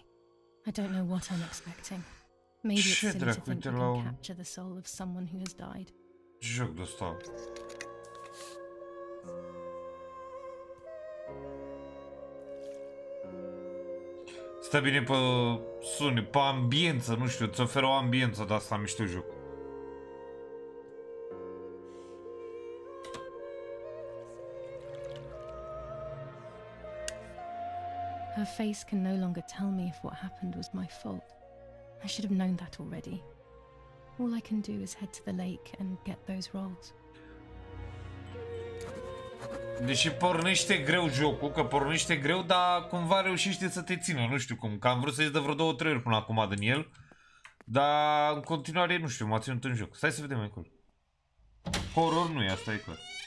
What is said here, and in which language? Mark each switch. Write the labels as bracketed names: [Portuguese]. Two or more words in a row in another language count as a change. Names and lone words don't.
[English] I don't know what I'm expecting. Maybe it's silly to think we can capture the soul of someone who has died. [Romanian] Joc de ăsta. Stă bine pe sune, pe ambiență, nu știu, îți oferă o ambiență de asta mișto joc. [English] Her face can no longer tell me if what happened was my fault. I should have known that already. All I can do is head to the lake and get those rolls. [Romanian] Deși pornește greu jocul, că pornește greu, dar cumva reușește să te țină, nu știu cum, că am vrut să ies de vreo 2-3 ori până acum din el, dar în continuare, nu știu, m-a ținut în joc. Stai să vedem mai acolo. Horror nu e, asta e clar.